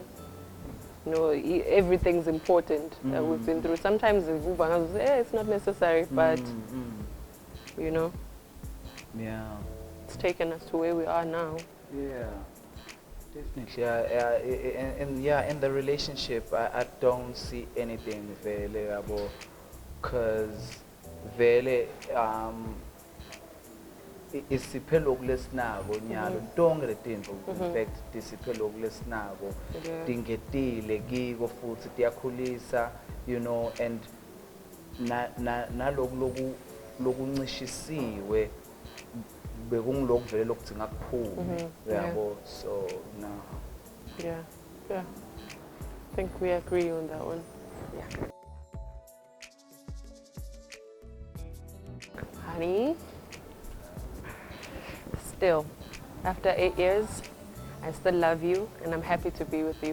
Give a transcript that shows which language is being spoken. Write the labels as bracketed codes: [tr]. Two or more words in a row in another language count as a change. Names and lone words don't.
[en] You know, everything's important that we've been through. Sometimes it's not necessary, but, you know, it's taken us to where we are now. Yeah. Definitely, in the relationship, I don't see anything vele, because vele [ss] isiphelo kulesinako nyalo tonke letinto [en] in fact [ss] isiphelo kulesinako tingetile kiko futhi tiyakhulisa, [en] you know, [ss] and naloku lokuncishisiwe bekungilokhu vele lokudzinga kuphume yabo, [en] so no. Yeah, I think we agree on that one. Yeah. Honey, still, after 8 years, I still love you and I'm happy to be with you.